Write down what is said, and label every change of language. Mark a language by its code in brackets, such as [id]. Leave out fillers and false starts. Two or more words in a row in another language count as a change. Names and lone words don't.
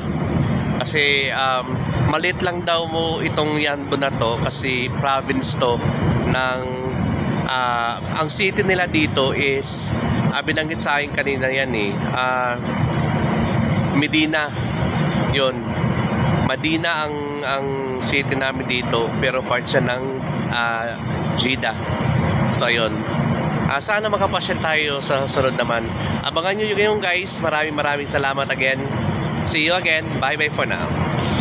[tl] Kasi maliit lang daw mo itong Yanbu na to kasi province to ng ang city nila dito is binanggit sa akin kanina yan Medina. Yun, Medina ang city namin dito, pero part siya ng Jeddah. So yun, sana makapasyal tayo sa sunod naman. Abangan nyo yung guys. Maraming salamat again. [en] See you again. Bye bye for now.